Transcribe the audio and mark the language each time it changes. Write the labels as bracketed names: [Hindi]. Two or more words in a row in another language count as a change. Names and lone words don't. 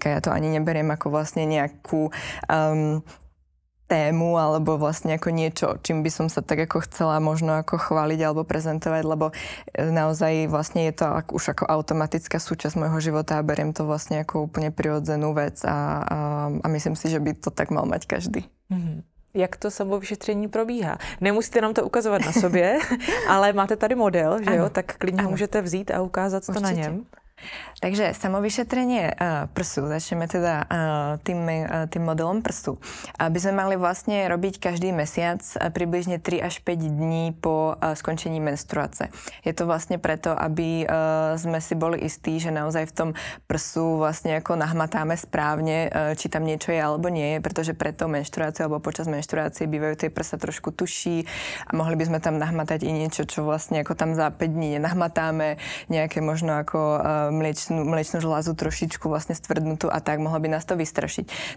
[Slovak] Ja to ani neberiem ako vlastne nejakú tému alebo vlastne ako niečo, čím by som sa tak ako chcela možno ako chváliť alebo prezentovať, lebo naozaj vlastne je to už ako automatická súčasť môjho života a beriem to vlastne ako úplne prirodzenú vec a myslím si, že by to tak mal mať každý. [Czech] Jak to samovyšetření probíhá? Nemusíte nám to ukazovat na sobě, ale máte tady model, že jo? Tak klidně ho můžete vzít a ukázat to na něm. [Slovak] Takže samovyšetrenie prsu, začneme teda tým modelom prsu. By sme mali vlastne robiť každý mesiac približne 3 až 5 dní po skončení menštruace. Je to vlastne preto, aby sme si boli istí, že naozaj v tom prsu vlastne ako nahmatáme správne, či tam niečo je alebo nie je, pretože pred tou menštruáciou alebo počas menštruácie bývajú tie prsa trošku tuší a mohli by sme tam nahmatať i niečo, čo vlastne ako tam za 5 dní nenahmatáme, nejaké možno ako mliečnú žľazu trošičku vlastne stvrdnutú a tak mohlo by nás to vystrašiť.